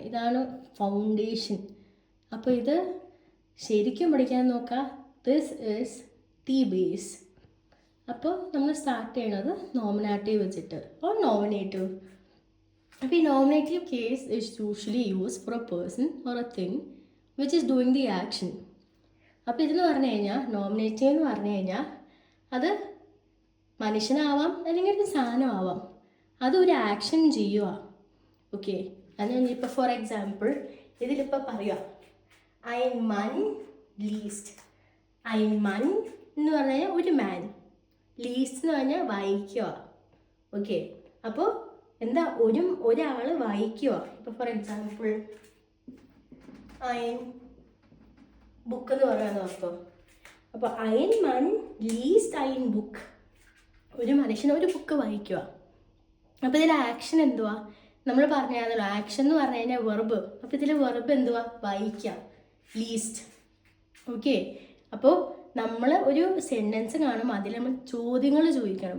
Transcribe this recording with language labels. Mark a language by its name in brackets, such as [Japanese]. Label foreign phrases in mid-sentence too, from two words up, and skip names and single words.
[Malayalam] ഇതാണ് ഫൗണ്ടേഷൻ. അപ്പോൾ ഇത് ശരിക്കും പഠിക്കാൻ നോക്കാം. [English] this is the base. [Malayalam] അപ്പോൾ നമ്മൾ സ്റ്റാർട്ട് ചെയ്യണത് നോമിനാറ്റീവ് വെച്ചിട്ട് ഓർ നോമിനേറ്റീവ്. അപ്പോൾ ഈ [English] nominative case is usually use for a person or a thing which is doing the action. [Malayalam] അപ്പോൾ ഇതെന്ന് പറഞ്ഞു കഴിഞ്ഞാൽ നോമിനേറ്റീവ് എന്ന് പറഞ്ഞു കഴിഞ്ഞാൽ അത് മനുഷ്യനാവാം അല്ലെങ്കിൽ ഒരു സാധനമാവാം, അതൊരു ആക്ഷൻ ചെയ്യുക. ഓക്കെ, അത് ഇപ്പോൾ [English] for example [Malayalam] ഇതിലിപ്പോൾ പറയാം [German] ein Mann liest. ein Mann [Malayalam] എന്ന് പറഞ്ഞു കഴിഞ്ഞാൽ ഒരു മാൻ, ലീസ്റ്റ് എന്ന് പറഞ്ഞാൽ വായിക്കുക. ഓക്കെ, അപ്പോൾ എന്താ ഒരാൾ വായിക്കുക. ഇപ്പോൾ [English] for example [Malayalam] ein ബുക്ക് എന്ന് പറയാമെന്ന് ഓർത്തോ. [German] അപ്പോൾ ein Mann liest ein Buch. [Malayalam] ഒരു മനുഷ്യൻ ഒരു ബുക്ക് വായിക്കുക. അപ്പോൾ ഇതിൽ ആക്ഷൻ എന്തുവാ? നമ്മൾ പറഞ്ഞാണല്ലോ ആക്ഷൻ എന്ന് പറഞ്ഞു കഴിഞ്ഞാൽ വെർബ്. അപ്പോൾ ഇതിൽ വെർബ് എന്തുവാ? വായിക്കുക, ലീസ്റ്റ്. ഓക്കെ, അപ്പോൾ നമ്മൾ ഒരു സെൻറ്റൻസ് കാണുമ്പോൾ അതിൽ നമ്മൾ ചോദ്യങ്ങൾ ചോദിക്കണം.